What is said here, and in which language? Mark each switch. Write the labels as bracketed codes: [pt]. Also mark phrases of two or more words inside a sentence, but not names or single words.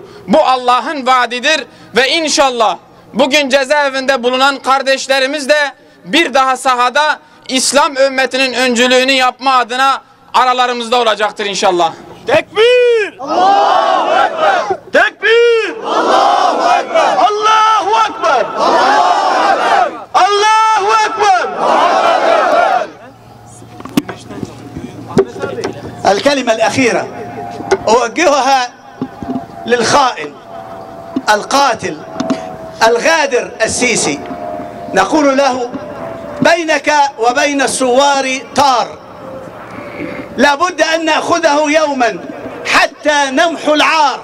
[tr] Bu Allah'ın vaadidir ve inşallah bugün cezaevinde bulunan kardeşlerimiz de bir daha sahada İslam ümmetinin öncülüğünü yapma adına aralarımızda olacaktır inşallah. [ar] تكبير! الله أكبر! تكبير! الله أكبر! الله أكبر! الله أكبر! الكلمة الأخيرة أوجهها للخائن القاتل الغادر السيسي، نقول له بينك وبين الثوار طار، لابد أن نأخذه يوما حتى نمحو العار.